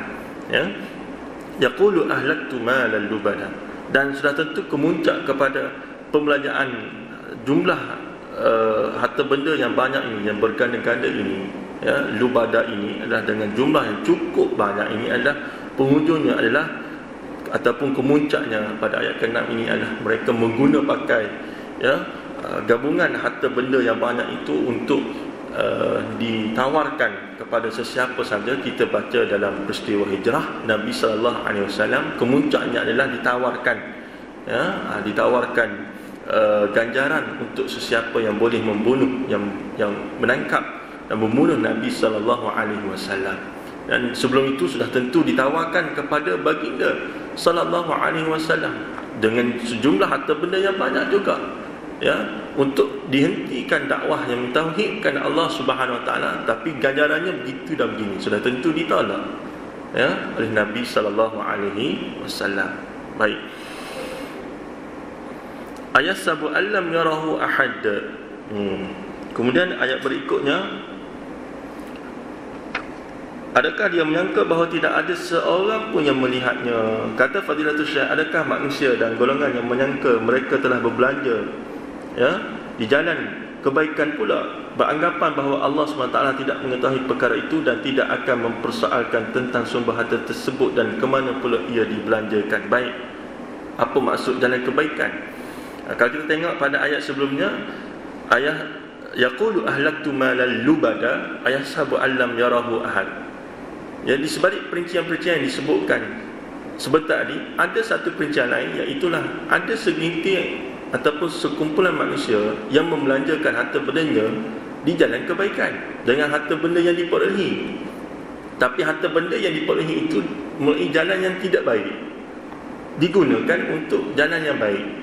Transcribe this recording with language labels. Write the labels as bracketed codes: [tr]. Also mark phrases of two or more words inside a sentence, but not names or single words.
[ar] يقول أهلكت مالا لبدا, [ms] dan sudah tentu kemuncak kepada pembelanjaan jumlah harta benda yang banyak ini, yang berganda-ganda ini, ya, lubada ini adalah dengan jumlah yang cukup banyak ini adalah penghujungnya adalah ataupun kemuncaknya pada ayat ke-6 ini adalah mereka mengguna pakai, ya, gabungan harta benda yang banyak itu untuk ditawarkan kepada sesiapa saja. Kita baca dalam peristiwa hijrah Nabi [ar] صلى الله عليه وسلم, [ms] kemuncaknya adalah ditawarkan, ya, ditawarkan ganjaran untuk sesiapa yang boleh membunuh, yang menangkap dan membunuh Nabi [ar] صلى الله عليه وسلم. [ms] Dan sebelum itu sudah tentu ditawarkan kepada baginda [ar] صلى الله عليه وسلم [ms] dengan sejumlah harta benda yang banyak juga, ya, untuk dihentikan dakwah yang mentauhidkan Allah [ar] سبحانه وتعالى, [ms] tapi ganjarannya begitu dan begini, sudah tentu ditolak, ya, oleh Nabi [ar] صلى الله عليه وسلم. [ms] Baik. [ar] Ayat يحسب أن لم يره أحد. [ms] Kemudian ayat berikutnya, adakah dia menyangka bahawa tidak ada seorang pun yang melihatnya? Kata Fadilatul Syekh, adakah manusia dan golongan yang menyangka mereka telah berbelanja, ya, di jalan kebaikan pula, beranggapan bahawa Allah SWT tidak mengetahui perkara itu dan tidak akan mempersoalkan tentang sumber harta tersebut dan ke mana pula ia dibelanjakan. Baik, apa maksud jalan kebaikan? Kalau kita tengok pada ayat sebelumnya, ayat [ar] يقول أهلكت مالا لبدا, [ms] ayat [ar] يحسب أن لم يره أحد. [ms] Ya, di sebalik perincian-perincian yang disebutkan sebentar tadi, ada satu perincian lain, iaitulah ada segelintir ataupun sekumpulan manusia yang membelanjakan harta bendanya di jalan kebaikan dengan harta benda yang diperolehi. Tapi harta benda yang diperolehi itu melalui jalan yang tidak baik, digunakan untuk jalan yang baik.